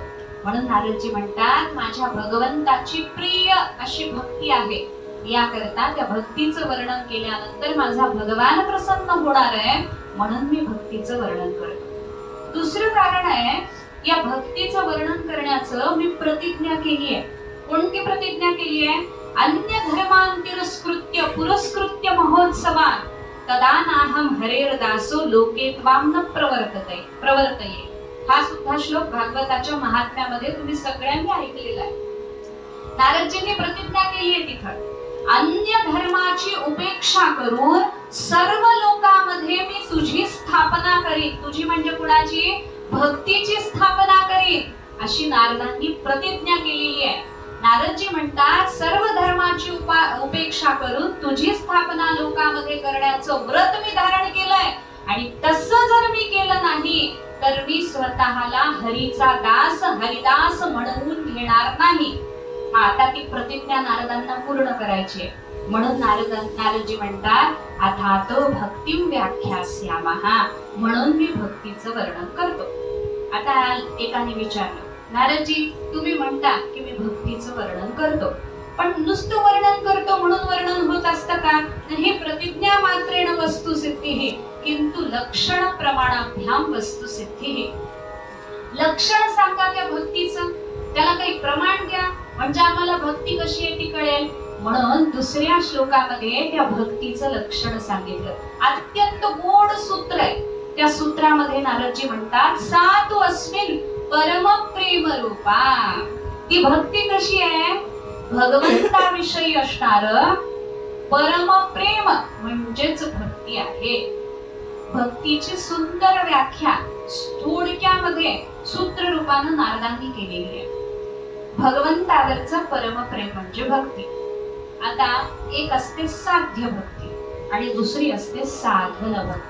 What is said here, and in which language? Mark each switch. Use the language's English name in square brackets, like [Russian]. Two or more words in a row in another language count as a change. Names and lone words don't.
[Marathi] म्हणून नारदजी म्हणतात, माझ्या भगवंताची प्रिय अशी भक्ती आहे. याकरता त्या भक्तीचं वर्णन केल्यानंतर माझा भगवान प्रसन्न होणार आहे, म्हणून मी भक्तीचं वर्णन करतो. दुसरं कारण आहे, या भक्तीचं वर्णन करण्याचं मी प्रतिज्ञा केली आहे. कोणती प्रतिज्ञा केली आहे? [Sanskrit] अन्य धर्मान् तिरस्कृत्य पुरस्कृत्य महोत्सवान् तदा नाहं हरेर दासो लोके त्वां न प्रवर्तये. [Marathi] हा सुद्धा श्लोक भागवताच्या महात्म्यामध्ये तुम्ही सगळ्यांनी ऐकलेला आहे. नारदजींनी प्रतिज्ञा केली आहे तिथं, अन्य धर्माची उपेक्षा करून सर्व लोकांमध्ये मी तुझी स्थापना करीन. तुझी म्हणजे कुणाची? भक्तीची स्थापना करीन अशी नारदांनी प्रतिज्ञा केलेली आहे. नारदजी म्हणतात, सर्व धर्माची उपेक्षा करून तुझी स्थापना लोकांमध्ये करण्याचं व्रत मी धारण केलंय. आणि तसं जर मी केलं नाही तर मी स्वतःला हरीचा दास हरिदास म्हणवून घेणार नाही. आता ती प्रतिज्ञा नारदांना पूर्ण करायची आहे. म्हणून नारदजी म्हणतात, [Sanskrit] अथातो भक्तिं व्याख्यास्यामः, [Marathi] म्हणून मी भक्तीचं वर्णन करतो. आता एकाने विचारलं, नारदजी तुम्ही म्हणता की मी भक्तीचं वर्णन करतो, पण नुसतं वर्णन करतो म्हणून वर्णन होत असतं का? [Sanskrit] ही प्रतिज्ञा मात्रेण वस्तुसिद्धी किंतु लक्षण प्रमाणाभ्याम वस्तुसिद्धी. [Marathi] लक्षण सांगा त्या भक्तीचं, त्याला काही प्रमाण द्या म्हणजे आम्हाला भक्ती कशी आहे ती कळेल. म्हणून दुसऱ्या श्लोकामध्ये त्या भक्तीचं लक्षण सांगितलं. अत्यंत गोड सूत्र आहे. त्या सूत्रामध्ये नारदजी म्हणतात, [Sanskrit] सा तु अस्मिन् परम प्रेम रूपा. [Marathi] ती भक्ती कशी आहे? भगवंताविषयी असणार परम प्रेम म्हणजेच भक्ती आहे. भक्तीची सुंदर व्याख्या थोडक्यामध्ये सूत्र रूपानं नारदांनी केलेली आहे. भगवंतावरचं परमप्रेम म्हणजे भक्ती. आता एक असते साध्य भक्ती आणि दुसरी असते साधन भक्ती.